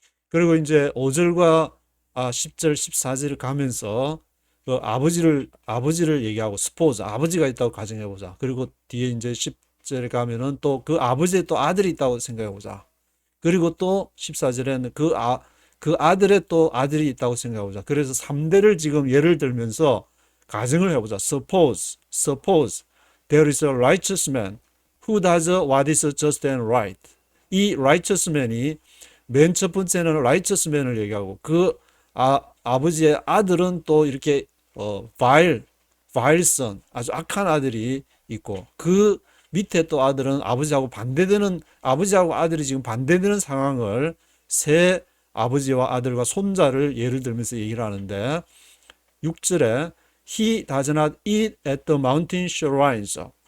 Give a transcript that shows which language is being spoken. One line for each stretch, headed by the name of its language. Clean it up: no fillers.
Korean: 그리고 이제 5절과 10절, 14절을 가면서 그 아버지를 얘기하고, 스포즈, 아버지가 있다고 가정해 보자. 그리고 뒤에 이제 10절에 가면은 또 그 아버지의 또 아들이 있다고 생각해 보자. 그리고 또 14절에는 그 아들의 또 아들이 있다고 생각해 보자. 그래서 3대를 지금 예를 들면서 가정을 해보자.
English: Suppose there is a righteous man who does what is just and right.
Korean: 이 righteous man이 맨 첫 번째는 righteous man을 얘기하고, 그 아버지의 아들은 또 이렇게 vile son, 아주 악한 아들이 있고, 그 밑에 또 아들은 아버지하고 아들이 지금 반대되는 상황을 새 아버지와 아들과 손자를 예를 들면서 얘기를 하는데, 6절에
English: He does not eat at the mountain shrines.